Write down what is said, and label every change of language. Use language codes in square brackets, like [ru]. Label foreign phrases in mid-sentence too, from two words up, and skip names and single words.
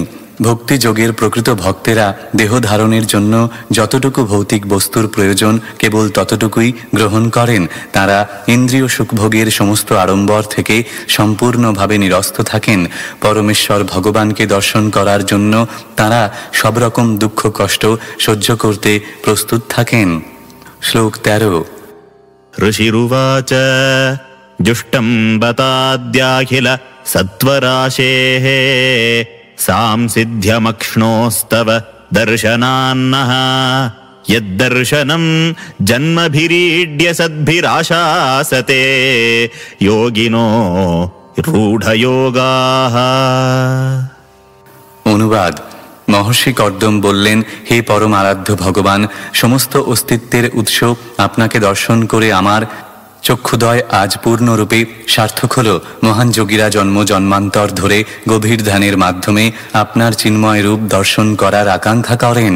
[bn] ভক্তি যোগের প্রকৃত ভক্তেরা দেহ ধারণের জন্য যতটুকু ভৌতিক বস্তুর প্রয়োজন কেবল ততটুকুই গ্রহণ করেন। তারা ইন্দ্রিয় সুখভোগের সমস্ত আড়ম্বর থেকে সম্পূর্ণভাবে নিরস্ত থাকেন। পরমেশ্বর ভগবানকে দর্শন করার জন্য তারা সব রকম দুঃখ কষ্ট সহ্য করতে প্রস্তুত থাকেন। শ্লোক 13। [sa] ऋषिरुवाच जुष्टं बताद्याखिल सत्वराशेः सांसिध्यमक्ष्णोस्तव दर्शनान्नः यद्दर्शनं जन्मभिरीड्य सद्भिराशासते योगिनो रूढयोगाः। [bn] অনুবাদ। মহর্ষি কর্দম বললেন, হে পরম আরাধ্য ভগবান, সমস্ত অস্তিত্বের উৎস আপনাকে দর্শন করে আমার চক্ষুদয় আজ পূর্ণরূপে সার্থক হল। মহান যোগীরা জন্ম জন্মান্তর ধরে গভীর ধ্যানের মাধ্যমে আপনার চিন্ময় রূপ দর্শন করার আকাঙ্ক্ষা করেন।